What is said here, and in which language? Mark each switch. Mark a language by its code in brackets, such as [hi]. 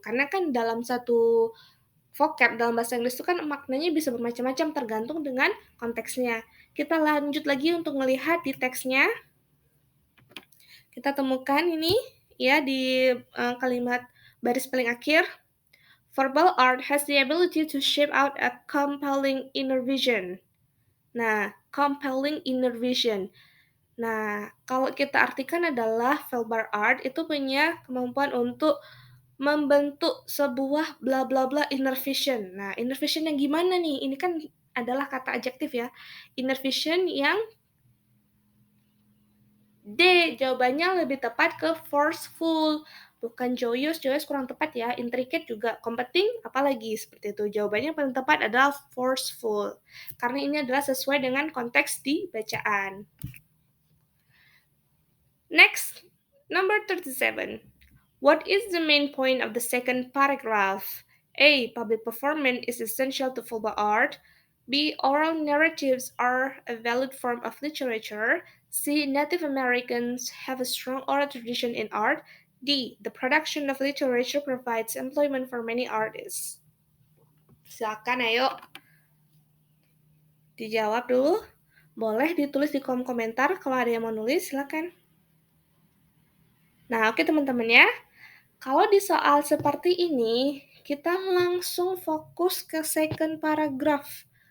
[id] Karena kan dalam satu vocab dalam bahasa Inggris itu kan maknanya bisa bermacam-macam tergantung dengan konteksnya. Kita lanjut lagi untuk melihat di teksnya. Kita temukan ini ya di kalimat baris paling akhir. [en] Verbal art has the ability to shape out a compelling inner vision. Nah, compelling inner vision. [id] Nah, kalau kita artikan adalah verbal art itu punya kemampuan untuk membentuk sebuah bla bla bla inner vision. Nah, inner vision yang gimana nih? Ini kan adalah kata adjektif ya. Inner vision yang D, jawabannya lebih tepat ke forceful. Bukan joyous, joyous kurang tepat ya. Intricate juga, competing apalagi seperti itu. Jawabannya paling tepat adalah forceful. Karena ini adalah sesuai dengan konteks di bacaan. [en] Next, number 37. What is the main point of the second paragraph? A. Public performance is essential to verbal art. B. Oral narratives are a valid form of literature. C. Native Americans have a strong oral tradition in art. D. The production of literature provides employment for many artists. [id] Silakan ayo dijawab dulu. Boleh ditulis di kolom komentar kalau ada yang mau nulis, silakan. Nah, oke teman-teman ya. Kalau di soal seperti ini, kita langsung fokus ke second paragraph.